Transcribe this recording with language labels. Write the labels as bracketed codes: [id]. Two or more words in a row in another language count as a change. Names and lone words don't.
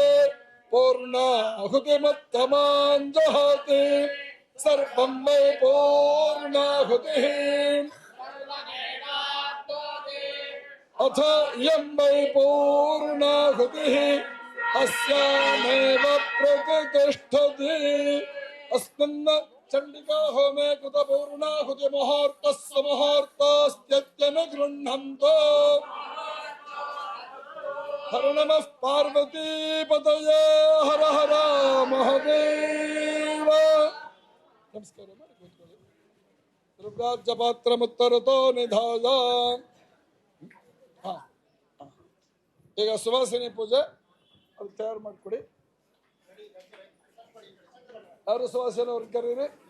[sa] पूर्णाहुतिमुत्तमां जहाति सर्वं वै पूर्णाहुतिः अथ इयं वै पूर्णाहुतिः अस्यामेव प्रतिष्ठति अस्मिन् चण्डिका होमे कृत पूर्णाहुति मुहूर्तस्य मुहूर्तस्त्यत्यन गृह्णन्तो हर नमः पार्वती पतये हर हर महादेव नमस्कार ರುದ್ರಾಜ್ಯ ಪಾತ್ರ ಮುತ್ತರತೋ ನಿಧಾಯ [kn] ಈಗ ಸುವಾಸಿನಿ ಪೂಜೆ ಅದು ತಯಾರು ಮಾಡಿಕೊಡಿ ಯಾರು ಸುವಾಸಿನಿ ಅವ್ರನ್ನ ಕರೀರಿ